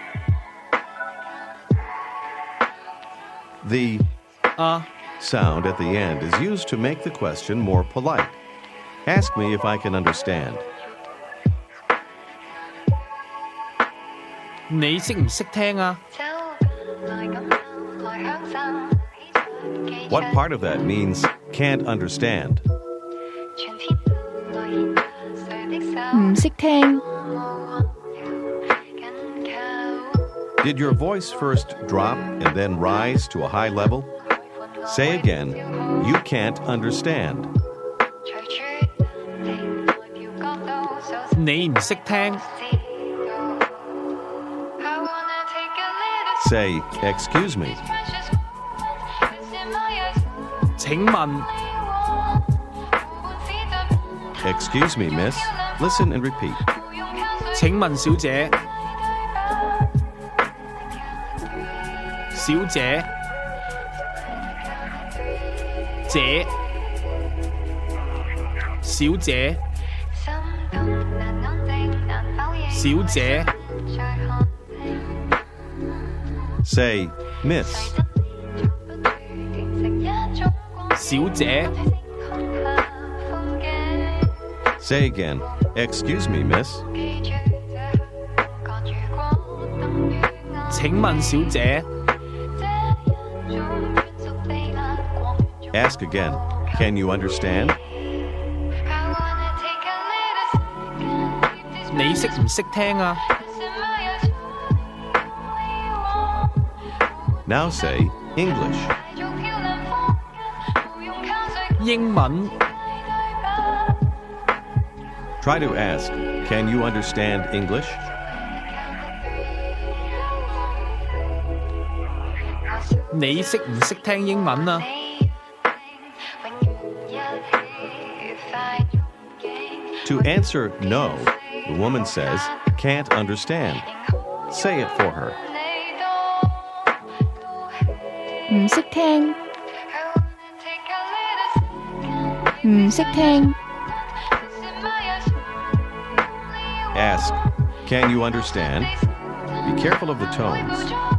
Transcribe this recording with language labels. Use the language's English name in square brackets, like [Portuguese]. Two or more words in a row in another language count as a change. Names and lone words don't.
[English] The [Cantonese] 啊 [English] sound at the end is used to make the question more polite. Ask me if I can understand. [Cantonese] 你識唔識聽啊？ [English] What part of that means can't understand? [Cantonese] 唔識聽， [English] Did your voice first drop and then rise to a high level? Say again, you can't understand. [Cantonese] 你唔識聽， [English] Say, excuse me. [Cantonese] 請問 [English] Excuse me, miss. Listen and repeat. [Cantonese] 請問小姐，小姐，姐，小姐，小姐， [English] Say, miss. [Cantonese] 小姐， [English] Say again, excuse me, miss. [Cantonese] 請問小姐， [English] Ask again, can you understand? [Cantonese] 你識唔識聽啊？ [English] Now say, English. [Cantonese] 英文， [English] Try to ask, can you understand English? [Cantonese] 你識唔識聽英文啊？ [English] To answer no, the woman says, can't understand. Say it for her. [Cantonese] 唔識聽，唔識聽， [English] Ask, can you understand? Be careful of the tones.